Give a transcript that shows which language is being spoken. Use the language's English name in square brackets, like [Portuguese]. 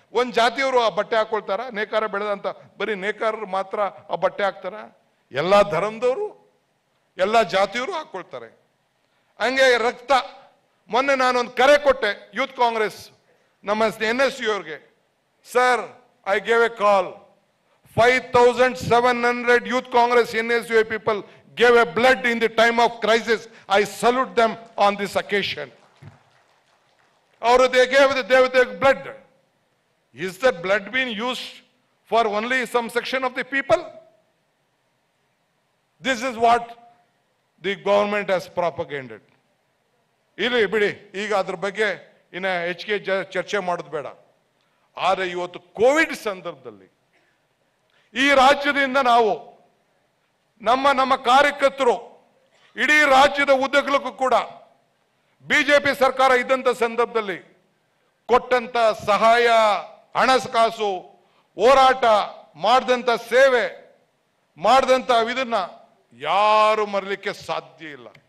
[Kannada] ಒಂದು ಜಾತಿಯವರು ಆ ಬಟ್ಟೆ ಹಾಕೊಳ್ತಾರ? ನೇಕಾರ ಬೆಳೆದಂತ ಬರೀ ನೇಕಾರರು ಮಾತ್ರ ಆ ಬಟ್ಟೆ ಹಾಕ್ತಾರ? ಎಲ್ಲಾ ಧರ್ಮದವರು, ಎಲ್ಲಾ ಜಾತಿಯವರು ಹಾಕೊಳ್ತಾರೆ. ಹಂಗೆ ರಕ್ತ. ಮೊನ್ನೆ ನಾನೊಂದು ಕರೆ ಕೊಟ್ಟೆ ಯೂತ್ ಕಾಂಗ್ರೆಸ್ ನಮ್ಮ NSU ಅವ್ರಿಗೆ. [English] Sir, I gave a call. 5,700 youth Congress NSU people gave a blood in the time of crisis. I salute them on this occasion. Or they gave the blood. Is that blood being used for only some section of the people? This is what the government has propagated. [Kannada] ಇಲ್ಲಿ ಬಿಡಿ, ಈಗ ಅದ್ರ ಬಗ್ಗೆ ಇನ್ನ ಹೆಚ್ಚಿಗೆ ಚರ್ಚೆ ಮಾಡೋದು ಬೇಡ. ಆದರೆ ಇವತ್ತು ಕೋವಿಡ್ ಸಂದರ್ಭದಲ್ಲಿ ಈ ರಾಜ್ಯದಿಂದ ನಾವು ನಮ್ಮ ಕಾರ್ಯಕರ್ತರು ಇಡೀ ರಾಜ್ಯದ ಉದ್ದಗಲಕ್ಕೂ ಕೂಡ ಬಿಜೆಪಿ ಸರ್ಕಾರ ಇದ್ದಂತ ಸಂದರ್ಭದಲ್ಲಿ ಕೊಟ್ಟಂತ ಸಹಾಯ, ಹಣಕಾಸು, ಹೋರಾಟ ಮಾಡಿದಂತ ಸೇವೆ, ಮಾಡಿದಂತ ಇದನ್ನ ಯಾರು ಮರಲಿಕ್ಕೆ ಸಾಧ್ಯ ಇಲ್ಲ.